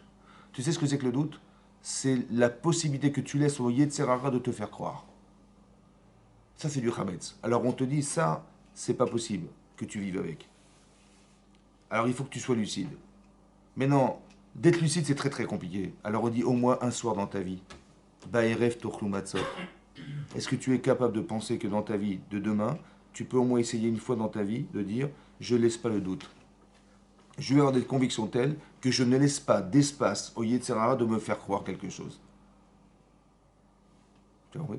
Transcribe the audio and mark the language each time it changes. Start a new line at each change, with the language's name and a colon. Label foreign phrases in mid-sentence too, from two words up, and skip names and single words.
French: Tu sais ce que c'est que le doute? C'est la possibilité que tu laisses au Yetzerara de te faire croire. Ça, c'est du Hametz. Alors on te dit, ça, c'est pas possible que tu vives avec. Alors il faut que tu sois lucide. Mais non, d'être lucide, c'est très très compliqué. Alors on dit au moins un soir dans ta vie.
Hebrew: בערב תאכלו מצות.
French: Est-ce que tu es capable de penser que dans ta vie de demain, tu peux au moins essayer une fois dans ta vie de dire, je ne laisse pas le doute. Je vais avoir des convictions telles que je ne laisse pas d'espace au Yetzirara de me faire croire quelque chose. Tu as compris?